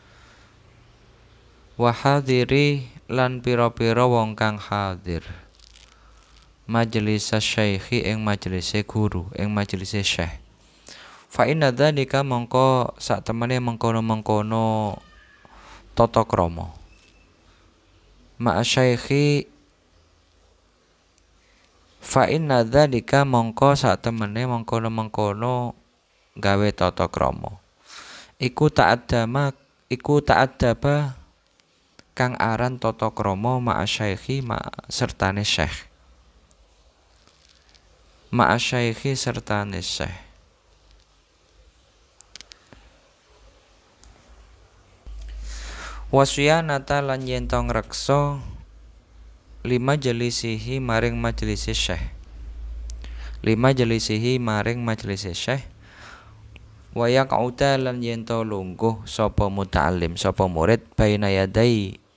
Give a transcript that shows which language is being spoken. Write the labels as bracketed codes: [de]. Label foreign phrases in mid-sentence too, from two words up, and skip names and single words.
[ar] وحاضري [jv] lan pira-pira wong kang hadir [ar] مجلس الشيخ [jv] ing majelise guru ing majelise syekh [ar] فإن ذلك [jv] mongko sak temene mengkono-mengkono tata krama [ar] مع الشيخ فإن ذلك [jv] mongko sak temene mengkono-mengkono gawe tata krama iku ta'addaba kang aran tata krama [ar] مع الشيخ [jv] sertane syekh [ar] مع الشيخ [jv] sertane syekh wasyanata lan yen to ngreksa [ar] لمجلسه [jv] maring majelise syekh [ar] ويقعد [jv] lan yen to lungguh sapa muta'allim sapa murid [ar] بين يدي